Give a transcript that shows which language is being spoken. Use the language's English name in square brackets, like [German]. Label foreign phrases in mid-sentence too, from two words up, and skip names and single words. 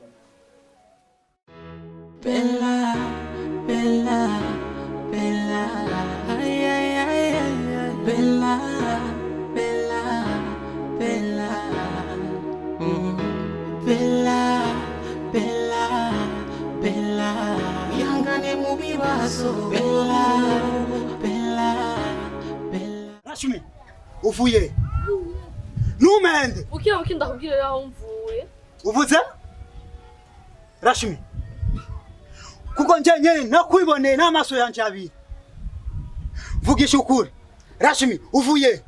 [Rundi] Bella, Bella, Bella, ay, ay, ay, ay, Bella, Bella, Bella, Bella, Bella, Bella, ihangane mu bibazo. Bella, Bella, Bella. Rashmi, uvuye? Numende. Ukiye ndakubwira yaho mvuye. Uvuze? Rashmi, kuko nje nyene nakwiboneye n'amaso yanje abiri. Vugisha ukuri. Rashmi, uvuye?